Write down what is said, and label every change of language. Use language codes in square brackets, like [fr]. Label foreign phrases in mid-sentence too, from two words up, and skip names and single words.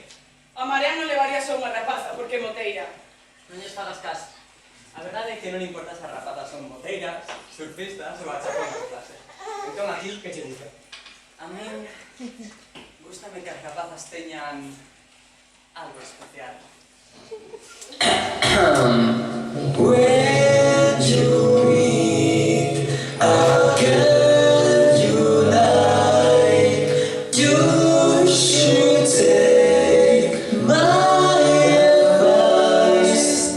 [gl] A Marea non levaría só unha rapaza porque é moteira. Non lles fagas caso. A verdade é que non importa se as rapazas son moteiras, surfistas ou a chapón de clase. Entón aquí, que che dice? A min gústame que as rapazas teñan algo especial. [en] When you meet a girl you like, you should take my advice.